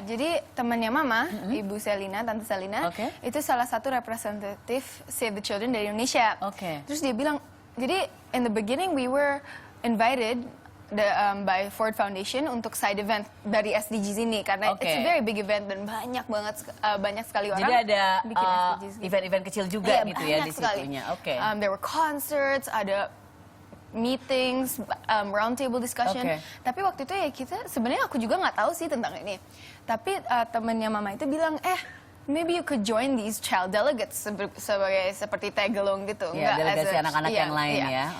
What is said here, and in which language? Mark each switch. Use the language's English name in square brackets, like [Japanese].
[Indonesian] Jadi temannya Mama, Ibu Selina, Tante Selina, itu salah satu representatif Save the Children dari Indonesia. Terus dia bilang, jadi [English] in the beginning we were invited by Ford Foundation [Indonesian] untuk [English] side event [Indonesian] dari SDGs ini karena [English] it's a very big event [Indonesian] dan banyak sekali orang. Jadi ada bikin SDGs event-event kecil juga gitu ya di situnya. [English] There were concerts, [Indonesian] ada [English] meetings, round table discussion. [Indonesian] Tapi waktu itu ya kita sebenarnya aku juga nggak tahu sih tentang ini. Tapi temennya Mama itu bilang [English] maybe you could join these child delegates [Indonesian] seperti tag-along gitu. Delegasi anak-anak yang lain ya.